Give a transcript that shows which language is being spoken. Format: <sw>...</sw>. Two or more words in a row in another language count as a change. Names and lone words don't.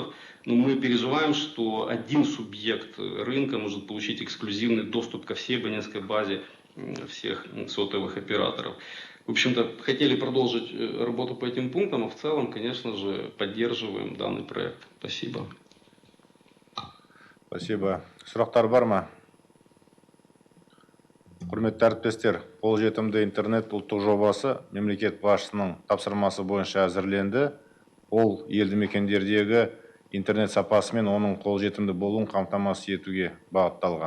<ru>Но мы переживаем, что один субъект рынка может получить эксклюзивный доступ ко всей абонентской базе всех сотовых операторов. В общем-то, хотели продолжить работу по этим пунктам, а в целом, конечно же, поддерживаем данный проект. Спасибо. Спасибо.</ru> <kk>Сұрақтар бар ма? Құрметті әріптестер, қолжетімді интернет ұлттық жобасы мемлекет басшысының тапсырмасы бойынша әзірленді. Ол елді мекендердегі интернет сапасы мен оның қолжетімді болуын қамтамасыз етуге бағытталған.</kk>